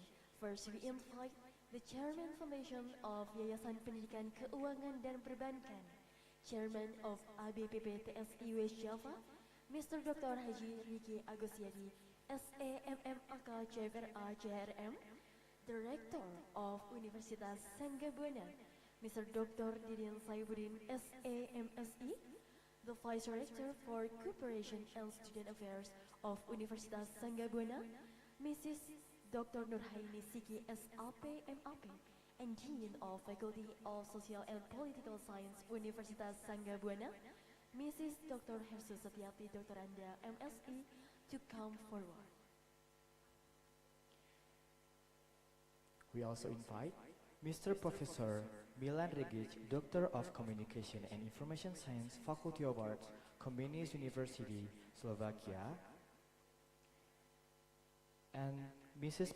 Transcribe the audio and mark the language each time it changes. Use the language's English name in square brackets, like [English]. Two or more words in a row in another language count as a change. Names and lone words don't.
[English] First, we invite the Chairman Foundation of Yayasan Pendidikan Keuangan dan Perbankan, Chairman of ABPP TSI West Java, Mr. Dr. Haji Riki Agusyadi, SEMMAK CFRA JRM, Director of Universitas Sanggabuana, Mr. Dr. Didin Saibuddin, SAMSE, the Vice Rector for Cooperation and Student Affairs of Universitas Sanggabuana, Mrs. Dr. Nurhaini Siki, SLP, MAP, and Dean of Faculty of Social and Political Science, Universitas Sanggabuana, Mrs. Dr. Hersu Satyati, Dr. Anda, MSE, to come forward. We also invite Mr. Professor Milan Regic, Doctor of Communication and Information Science, Faculty of Arts, Comenius University, Slovakia, and Mrs.